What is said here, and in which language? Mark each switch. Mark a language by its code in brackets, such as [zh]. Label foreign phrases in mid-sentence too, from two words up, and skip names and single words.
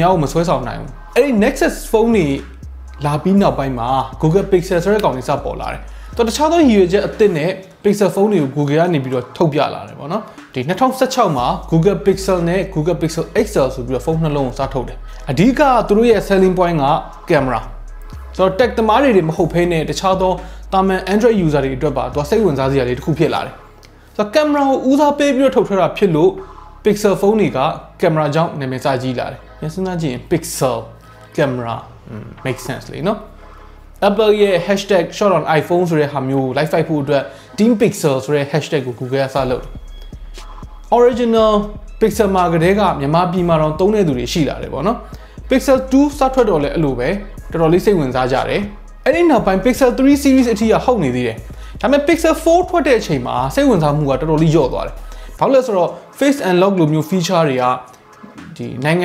[my] များကိုမဆွဲဆောင်နိုင်ဘူးအဲ့ဒီ Nexus ဖုန်းတွေလာပြီးနောက်ပိုင်းမှာ Google Pixel ဆိုတဲ့ကောင်တွေစပေါ်လာတယ်တော့တခြားသောရည်ရွယ်ချက်အသစ်နဲ့ Pixel ဖုန်းတွေကို Google ကနေ ပြီးတော့ထုတ်ပြလာတယ်ပေါ့နော်ဒီ2016မှာ Google Pixel နဲ့ Google Pixel XL ဆိုပြီးတော့ဖုန်းနှလုံးကိုစထုတ်တယ်အဓိကသူ တို့ရဲ့ [en] selling point [my] က camera ဆိုတော့ tech သမားတွေမဟုတ်ဘဲနဲ့တခြားသောတာမန် [en] Android user [my] တွေအတွက်ပါသူစိတ်ဝင်စားစရာလေးတစ်ခုဖြစ်လာတယ်ဆိုတော့ camera ကိုဦးစားပေးပြီးတော့ထုတ်ထားတာဖြစ်လို့ Pixel ဖုန်းတွေက camera ကြောင့်နာမည်စကြီးလာတယ်ပြန်စဉ်းစားကြည့်ရင် Pixel [en] camera make sense [my] လေနော်Apple ရဲ့ #short on iPhone ဆိုတဲ့ဟာမျိုး [en] live fight [my] ဖို့အတွက် Team Pixel ဆိုတဲ့ hashtag ကို Google ကစလုပ် original pixel မှာကတည်းကမြန်မာပြည်မှာတော့သုံးတဲ့သူတွေရှိလာတယ်ပေါ့နော် pixel 2 စထွက်တော့လည်းအဲ့လိုပဲတော်တော်လေးစိတ်ဝင်စားကြတယ်အဲ့ဒီနောက်ပိုင်း pixel 3 series အထိကဟုတ်နေသေးတယ်ဒါပေမဲ့ pixel 4 ထွက်တဲ့အချိန်မှာစိတ်ဝင်စားမှုကတော်တော်လေးလျော့သွားတယ်ဘာလို့လဲဆိုတော့ [en] face unlock [my] လိုမျိုး feature တွေကဒီနိုင်ငံ